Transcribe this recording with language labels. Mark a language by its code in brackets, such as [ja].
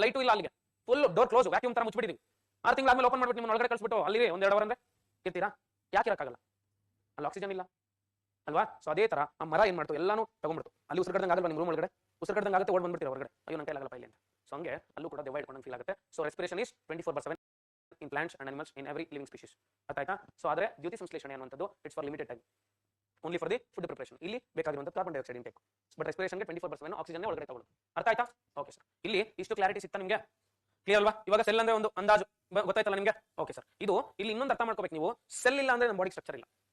[kn] Light ಇಲ್ಲ, ಅಲ್ಲಿಗೆ full door close, vacuum ತರ ಮುಚ್ಚಿಬಿಟ್ಟಿದ್ದೀವಿ. 6 ತಿಂಗಳ ಆದ್ಮೇಲೆ ಓಪನ್ ಮಾಡ್ಬಿಟ್ಟು ನಿಮ್ಮ ಒಳಗಡೆ ಕಳಿಸ್ಬಿಟ್ಟು ಅಲ್ಲಿ 1-2 ಅವರ್ ಅಂದ್ರೆ ಇರ್ತೀರಾ? ಯಾಕೆ ಇರಕ್ಕಾಗಲ್ಲ? ಅಲ್ಲಿ ಆಕ್ಸಿಜನ್ ಇಲ್ಲ ಅಲ್ವಾ? ಸೊ ಅದೇ ತರ ಆ ಮರ ಏನ್ ಮಾಡ್ತು, ಎಲ್ಲಾನು ತಗೊಂಡ್ಬಿಡ್ತು. ಅಲ್ಲಿ ಉಸಿರು ಕಟ್ಟದಂಗ ಆಗಲ್ವಾ? ನಿಮ್ಮ ರೂಮ್ ಒಳಗಡೆ ಉಸಿರು ಕಟ್ಟದಂಗ ಆಗುತ್ತೆ, ಓಡ್ ಬಂದ್ಬಿಡ್ತೀರಾ ಹೊರಗಡೆ, ಅಯ್ಯೋ ನನ್ನ ಕೈಲಾಗಲ್ಲ ಇಲ್ಲಿ ಅಂತ. ಸೊ ಹಂಗೆ ಅಲ್ಲೂ ಕೂಡ ದೆವ್ವ ಇಟ್ಕೊಂಡಂಗೆ ಫೀಲ್ ಆಗುತ್ತೆ. [en] So respiration is 24/7 in plants and animals, in every living species. [kn] ಅರ್ಥ ಆಯ್ತಾ? ಸೊ ಆದ್ರೆ ದ್ಯುತಿ ಸಂಶ್ಲೇಷಣೆ ಅನ್ನುವಂಥದ್ದು [en] It's for limited time, only for the food preparation. [kn] ಇಲ್ಲಿ ಬೇಕಾಗಿರುವಂತ carbon dioxide intake, but ರೆಸ್ಪಿರೇಷನ್ಗೆ 24/7 oxygen ಒಳಗಡೆ ತಗೊಳ್ಳೋದು. ಅರ್ಥ ಆಯ್ತಾ? ಓಕೆ ಸರ್, ಇಲ್ಲಿ ಇಷ್ಟು ಕ್ಲಾರಿಟಿ ಸಿಗ್ತಾ ನಿಮಗೆ? ಕ್ಲಿಯರ್ ಅಲ್ವಾ? ಇವಾಗ ಸೆಲ್ ಅಂದ್ರೆ ಒಂದು ಅಂದಾಜು ಗೊತ್ತಾಯ್ತಲ್ಲ ನಿಮಗೆ? ಓಕೆ ಸರ್, ಇದು ಇಲ್ಲಿ ಇನ್ನೊಂದು ಅರ್ಥ ಮಾಡ್ಕೋಬೇಕು ನೀವು. ಸೆಲ್ ಇಲ್ಲ ಅಂದ್ರೆ ನಮ್ಮ ಬಾಡಿ ಸ್ಟ್ರಕ್ಚರ್ ಇಲ್ಲ.